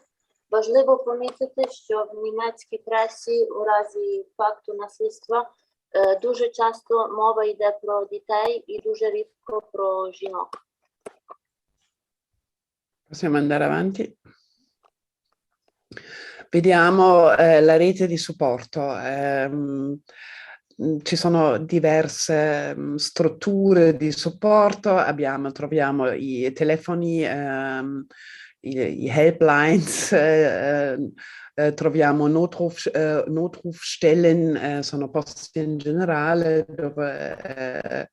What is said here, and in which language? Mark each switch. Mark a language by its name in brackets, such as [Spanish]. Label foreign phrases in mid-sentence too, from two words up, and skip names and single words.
[Ukrainian] Важливо помітити, що в німецькій пресі у разі факту насильства дуже часто мова йде про дітей і дуже рідко про жінок. [Italian] Possiamo andare avanti. Vediamo la rete di supporto. Ci sono diverse strutture di supporto, troviamo i telefoni, i helplines, troviamo Notrufstellen, sono posti in generale dove